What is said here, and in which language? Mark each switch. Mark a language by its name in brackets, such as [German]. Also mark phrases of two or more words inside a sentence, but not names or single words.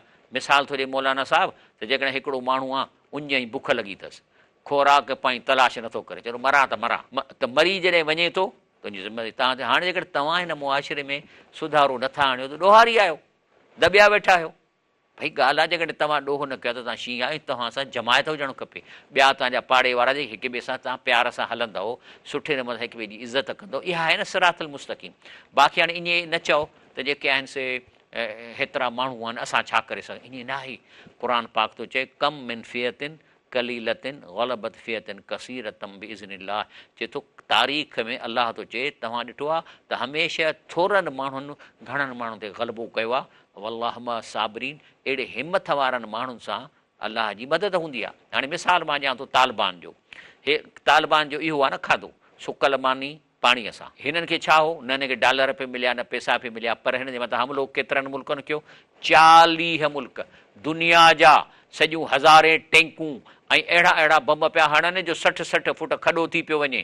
[Sindhi] मिसाल थो ॾिए मौलाना साहिबु, त जेकॾहिं हिकिड़ो माण्हू आहे, उञ ई बुख लॻी अथसि, खोराक पाई तलाश नथो करे, चलो मरां त मरां, त मरी जॾहिं वञे थो तुंहिंजी ज़िमेदारी तव्हां ते। हाणे जेकॾहिं तव्हां हिन मुआशिरे में सुधारो नथा आणियो त ॾोहारी आहियो, दॿिया वेठा आहियो। भई ॻाल्हि आहे, जेकॾहिं तव्हां ॾोह न कयो त तव्हां शींहं आहियो, तव्हां सां जमायत हुजणु खपे। ॿिया तव्हांजा पाड़े वारा जेके हिक ॿिए सां तव्हां प्यार सां हलंदव, सुठे नमूने हिक ॿिए जी इज़त कंदव, इहा आहे न [Arabic] الصراط المستقيم. [Sindhi] बाक़ी हाणे ईअं न चओ त जेके आहिनि से हेतिरा माण्हू आहिनि, असां छा करे सघूं, ईअं न आहे। क़ुर पाक थो चए [Arabic] كم من فئة قليلة غلبت فئة كثيرة بإذن الله. [Sindhi] चए थो तारीख़ में अलाह थो चए, तव्हां ॾिठो आहे त हमेशह थोरनि माण्हुनि घणनि माण्हुनि ते ग़लबो कयो आहे। [Arabic] والله مع الصابرين, [Sindhi] अहिड़े हिमत वारनि माण्हुनि सां अलाह जी मदद हूंदी आहे। हाणे मिसाल मां ॾियां थो तालिबान जो। हे तालिबान जो इहो आहे न खाधो, सुकल मानी पाणीअ सां। हिननि खे छा हो, न हिनखे डॉलर पे मिलिया, न पैसा पे मिलिया, पर हिन जे मथां हमिलो केतिरनि मुल्कनि कयो, 40 मुल्क दुनिया जा, सॼियूं हज़ारे टैंकूं ऐं अहिड़ा अहिड़ा बम पिया हणनि जो 60-60 फुट खॾो थी पियो वञे।